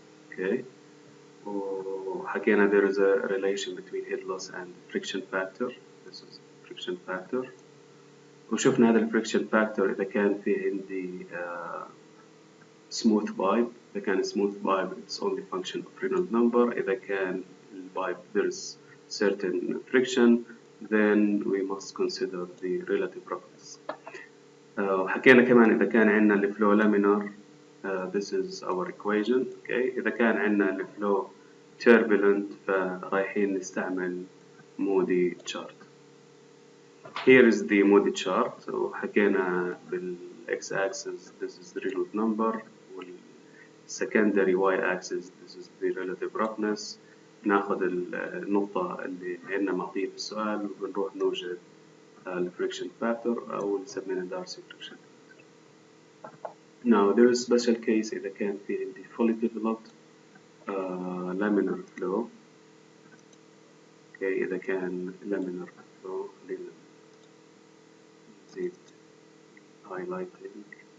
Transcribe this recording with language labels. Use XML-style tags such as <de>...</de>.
<ar>اوكي، وحكينا</ar> <en>there is a relation between head loss and friction factor. This is friction factor.</en> <ar>وشفنا هذا friction factor إذا كان في عندي smooth pipe. إذا كان</ar> <en>smooth pipe it's only function of Reynolds number. إذا كان pipe there is certain friction, then we must consider the relative roughness.</en> <ar>وحكينا كمان إذا كان عندنا</ar> <en>flow laminar, this is our equation. Okay.</en> <ar>إذا كان عندنا flow turbulent فرايحين نستعمل Moody chart.</ar> <en>Here is the Moody chart.</en> <ar>وحكينا</ar> <en>بالx axis this is the Reynolds number, والsecondary y axis this is the relative roughness.</en> <ar>ناخذ النقطة اللي عندنا معطية في السؤال وبنروح نوجد الفريكشن فاكتور أو نسميها دارسي فريكشن فاكتور.</ar> <en>Now there is special case</en> <ar>إذا كان في عندي</ar> <en>fully developed laminar flow. okay.</en> <ar>إذا كان laminar flow خلينا نزيد highlighting.</ar>